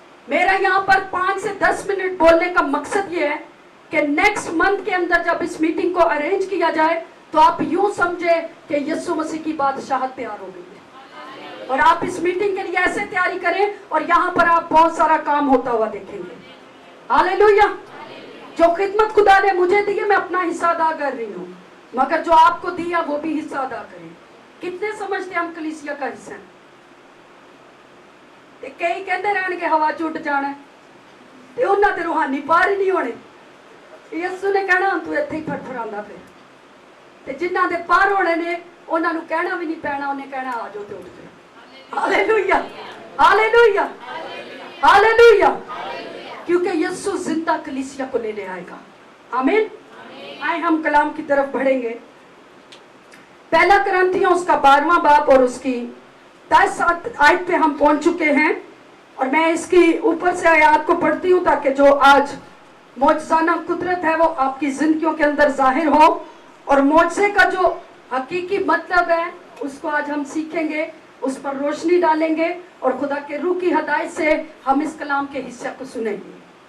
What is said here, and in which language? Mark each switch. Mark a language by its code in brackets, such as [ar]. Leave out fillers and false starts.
[hi] मेरा यहाँ पर 5 से 10 मिनट बोलने का मकसद ये है कि नेक्स्ट मंथ के अंदर जब इस मीटिंग को अरेंज किया जाए तो आप यूं समझे कि यीशु मसीह की बादशाहत तैयार हो गई है और आप इस मीटिंग के लिए ऐसे तैयारी करें और यहाँ पर आप बहुत सारा काम होता हुआ देखेंगे। हालेलुया। जो खिदमत खुदा ने मुझे दी है मैं अपना हिस्सा अदा कर रही हूँ, मगर जो आपको दिया वो भी हिस्सा अदा करें। कितने समझते हम कलीसिया का हिस्सा हैं? [pa] कई कहते रहने के हवा च उड़ जाना, ਤੇ ਉਹਨਾਂ ਦੇ ਰੂਹਾਨੀ ਪਾਰ ਹੀ ਨਹੀਂ ਹੋਣੇ। ਯਿਸੂ ਨੇ ਕਹਿਣਾ ਤੂੰ ਇੱਥੇ ਹੀ ਫੜਫੜਾਉਂਦਾ ਫਿਰ, ਤੇ ਜਿਨ੍ਹਾਂ ਦੇ ਪਾਰ ਹੋਣੇ ਨੇ ਉਹਨਾਂ ਨੂੰ ਕਹਿਣਾ ਵੀ ਨਹੀਂ ਪੈਣਾ, ਉਹਨੇ ਕਹਿਣਾ ਆ ਜਾਓ ਤੇ ਉੱਠ ਜਾਓ। [hi] हालेलुया, हालेलुया, हालेलुया, क्योंकि यीशु जिंदा कलीसिया को लेने आएगा। आमीन। आए हम कलाम की तरफ बढ़ेंगे। पहला कुरिन्थियों उसका 12वां बाब और उसकी 10 आयत पे हम पहुंच चुके हैं, और मैं इसकी ऊपर से आयत को पढ़ती हूं ताकि जो आज मौजज़ाना कुदरत है वो आपकी जिंदगियों के अंदर जाहिर हो, और मौजज़े का जो हकीकी मतलब है उसको आज हम सीखेंगे, उस पर रोशनी डालेंगे, और खुदा के रूह की हदायत से हम इस कलाम के हिस्से को सुनेंगे।